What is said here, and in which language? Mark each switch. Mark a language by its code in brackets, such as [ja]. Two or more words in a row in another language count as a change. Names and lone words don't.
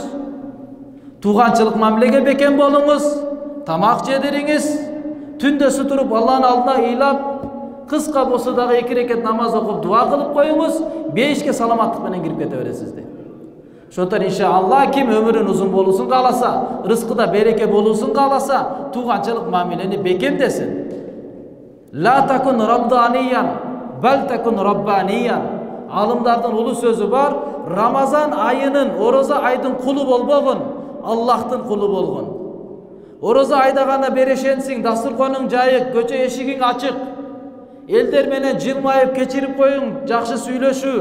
[ky] Туғанчылык мамилеге бекем болуңуз, тамак жедириңиз, түндөсү туруп Алланын алдына ыйлап, кыска болсо дагы 2 рекет намаз окуп дуа кылып коюңуз, бешке саламаттык менен кирип кете бересиз дейт. Ошондон иншалла ким өмүрүн узун болуусун кааласа, рызкыда береке болуусун кааласа, туғанчылык мамилени бекемдесин. [ar] لا تكن رمضانيا بل كن ربانيا. [ky] Алымдардын улуу сөзү бар: Рамазан айынын, ороза айдын кулу болбогун, Аллахтын кулу болгон. Ороза айда гана берешенсиң, дастурконуң жайык, көчө эшигиң ачык. Элдер менен жылмайып кечирип коюң, жакшы сүйлөшүү.